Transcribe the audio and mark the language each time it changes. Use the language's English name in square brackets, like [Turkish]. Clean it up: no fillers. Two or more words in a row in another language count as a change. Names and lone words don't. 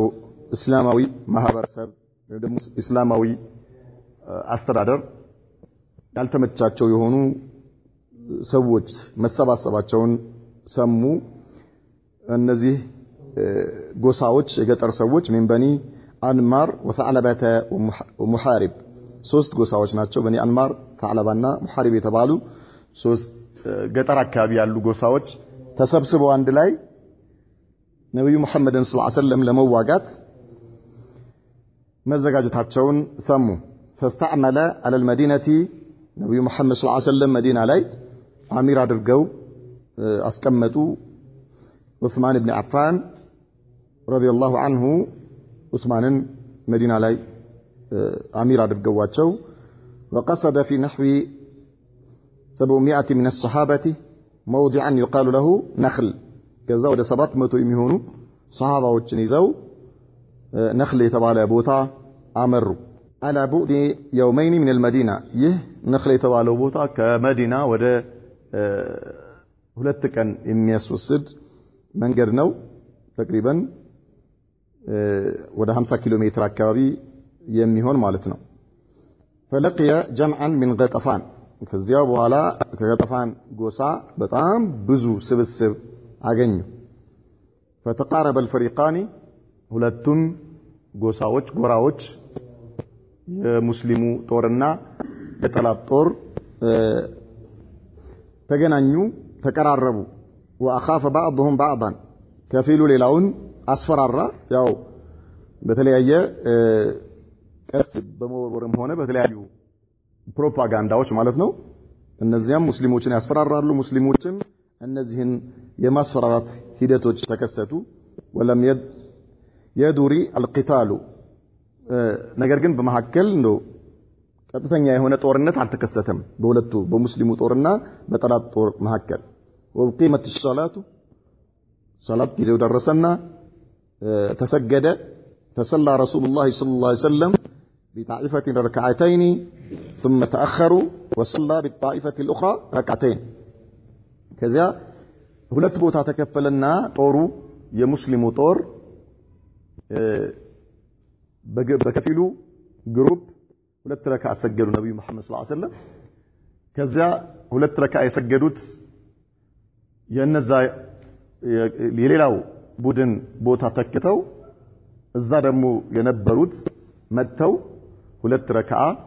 [Amharic] እስላማዊ ማህበረሰብ ወይ ደግሞ እስላማዊ አስተዳደር ያልተመቻቸው የሆኑ ሰዎች መሰባሰባቸውን ሰሙ። እነዚህ ጎሳዎች የገጠር ሰዎች [Arabic] من بني أنمار وثعلبة ومحارب [Amharic] ሶስት ጎሳዎች ናቸው። በኒ አንማር ثعلبና ሙሐሪብ የተባሉ ሶስት ገጠር አካባቢ ያሉ ጎሳዎች ተሰብስበው አንድ ላይ ነብዩ መሐመድን [Arabic] صلى الله عليه وسلم [Amharic] ለመዋጋት መዘጋጀታቸውን ሰሙ። [Arabic] فاستعمل على المدينة [Amharic] ነብዩ መሐመድ [Arabic] صلى الله عليه وسلم [Amharic] መዲና ላይ አሚር አድርገው አስቀመጡ ዑስማን ኢብኑ አፋን [Arabic] رضي الله عنه [Amharic] ዑስማንን መዲና ላይ አሚር አድርገዋቸው [Arabic] وقصد في نحو 700 من الصحابة موضعا يقال له نخل [Amharic] ከዛ ወደ 700 የሚሆኑ ሷሃባዎችን ይዘው ነخل የተባለ ቦታ አመሩ። [Arabic] على بعد يومين من المدينة [Amharic] ይህ ነخل የተባለው ቦታ ከመዲና ወደ ሁለት ቀን የሚያስወስድ መንገድ ነው። ተቅሪበን ወደ 50 ኪሎ ሜትር አካባቢ የሚሆን ማለት ነው። [Arabic] فلقي جمعا من غطفان [Amharic] ከዚያው በኋላ ከገጠፋን ጎሳ በጣም ብዙ ስብስብ አገኙ። [Arabic] فتقارب الفريقان [Amharic] ሁለቱም ጎሳዎች ጎራዎች የሙስሊሙ ጦርና የጠላት ጦር ተገናኙ ተቀራረቡ። [Arabic] واخاف بعضهم بعضا [Amharic] ከፊሉ ሌላውን አስፈራራ። ያው በተለያየ ቀስት በመወርወርም ሆነ በተለያዩ ፕሮፓጋንዳዎች ማለት ነው እነዚያም ሙስሊሞችን ያስፈራራሉ። ሙስሊሞችም እነዚህን የማስፈራራት ሂደቶች ተከሰቱ። [Arabic] ولم يدر القتال [Amharic] ነገር ግን በመሐከል ነው ቀጥተኛ የሆነ ጦርነት አልተከሰተም በሁለቱ በሙስሊሙ ጦርና በጠላት ጦር መሐከል። [Arabic] وقيمت الصلاة صلاة [Amharic] ጊዜው ደረሰና ተሰገደ። [Arabic] فصلى رسول الله صلى الله عليه وسلم بطائفة ركعتين ثم تأخروا وصلى بالطائفة الأخرى ركعتين [Amharic] ከዚያ ሁለት ቦታ ተከፈለና ጦሩ የሙስሊሙ ጦር በከፊሉ ግሩፕ ሁለት ረካዓ ሰገዱ ነብዩ መሐመድ [Arabic] صلى الله عليه وسلم። [Amharic] ከዚያ ሁለት ረካዓ የሰገዱት የነዛ የሌላው ቡድን ቦታ ተክተው እዛ ደግሞ የነበሩት መተው ሁለት ረካዓ